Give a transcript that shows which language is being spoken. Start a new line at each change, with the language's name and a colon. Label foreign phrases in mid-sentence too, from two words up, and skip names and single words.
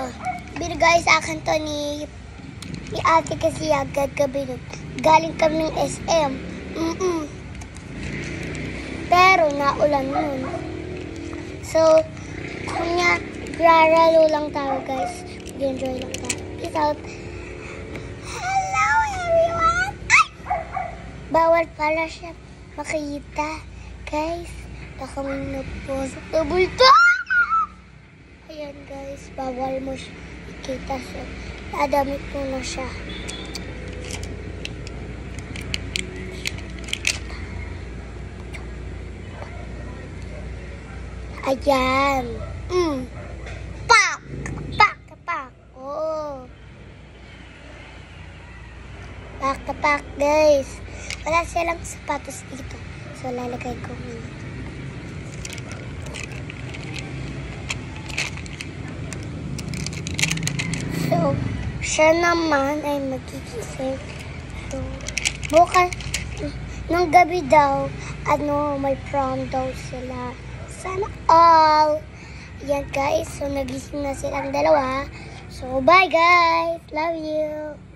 Filipino: Binigay sa akin to ni ate kasi agad gabi nun. Galing kami ng SM. Pero naulan nun. So, kanya, raralo lang tayo guys. Enjoy lang tayo.
English: Peace out. Hello everyone!
Filipino: Ay! Bawal pala siya makita. Guys, baka may nagpasok na bulto. Ayan guys, bawal mo siya makita. So, dadamit mo na siya. Ayan. Pak! Pak! Pak! Oh. Pak! Pak guys. Wala silang sapatos dito. So, lalagay ko muna. So, siya naman ay magigising. So, bukas, nung gabi daw, may prom daw sila. Sana all. Yan guys, so nagising na silang dalawa.
English: So, bye guys. Love you.